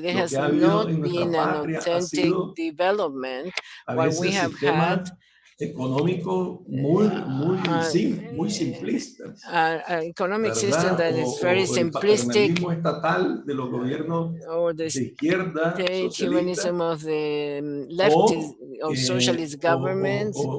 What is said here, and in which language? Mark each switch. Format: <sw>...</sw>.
<en>There has not been an authentic development. What we have had</en> <es>económico muy simplista.</es> <en>An economic system that is very simplistic,</en> <es>de los gobiernos de izquierda,</es> <en>the humanism of the leftist or socialist governments,</en>